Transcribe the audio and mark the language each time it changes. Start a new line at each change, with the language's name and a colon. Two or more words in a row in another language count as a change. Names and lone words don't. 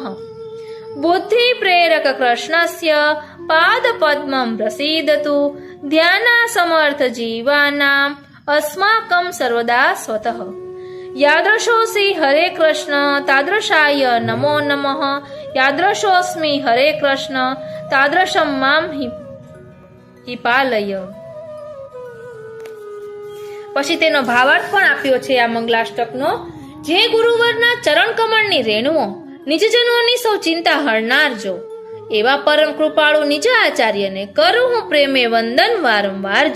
Sanskrit: बुद्धि प्रेरक कृष्णस्य पादपद्मं प्रसीदतु ध्यानासमर्थ जीवानाम् अस्माकं सर्वदा स्वतः। यादृशोऽसि हरे कृष्ण तादृशाय नमो नमः। यादृशोऽस्मि हरे कृष्ण तादृशं मां हि पालय।
Gujarati: પછી તેનો ભાવાર્થ પણ આપ્યો છે આ મંગલાષ્ટકનો। જે ગુરુવરના ચરણ કમળની રેણુઓ નિજજનોની સૌ ચિંતા હરનાર જો, એવા પરમ કૃપાળુ નિજ આચાર્યને કરું હું પ્રેમે વંદન વારંવાર જો।